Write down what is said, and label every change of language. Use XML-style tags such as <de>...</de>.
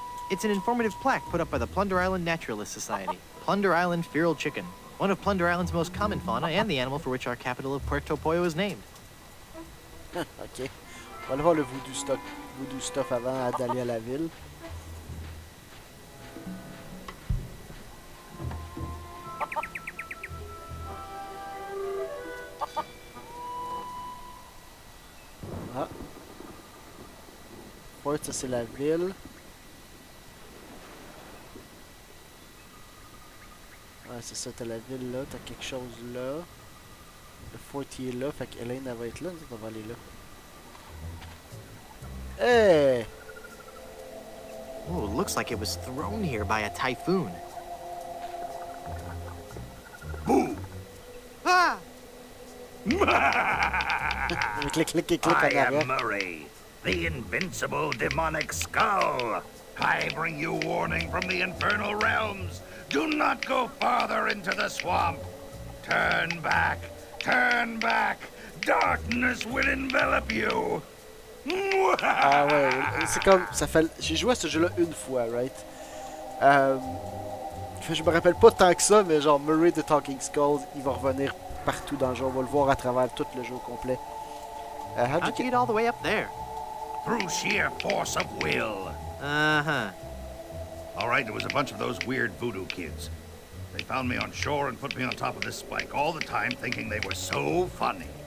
<en>It's an informative plaque put up by the Plunder Island Naturalist Society. Plunder Island feral chicken, one of Plunder Island's most common fauna and the animal for which our capital of Puerto Pollo is named. Ok.</en> <fr>On va aller voir le</fr> <en>voodoo stuff</en> <fr>avant d'aller à la ville. Ah. fort, ça c'est la ville. Ouais, c'est ça, t'as la ville là, t'as quelque chose là. Le fort il est là, fait qu'Elaine elle va être là, nous autres, on va aller là. Hey!</fr> <en>Oh, looks like it was thrown here by a typhoon. Boo! Ah!</en> <fr>Clic, clic, clic, clic en</fr> <en>I</en> <fr>arrière.</fr> <en>am Murray, the invincible demonic skull. I bring you warning from the infernal realms. Do not go farther into the swamp. Turn back, turn back. Darkness will envelop you.</en> <fr>Ah ouais, c'est comme, ça fait, j'ai joué à ce jeu-là une fois, right? Je me rappelle pas tant que ça, mais genre Murray the Talking Skulls, il va revenir partout dans le jeu, on va le voir à travers tout le jeu complet.</fr> <en>How'd you get all the way up there? Through sheer force of will. Uh-huh. All right, there was a bunch of those weird voodoo kids. They found me on shore and put me on top of this spike, all the time thinking they were so funny.</en>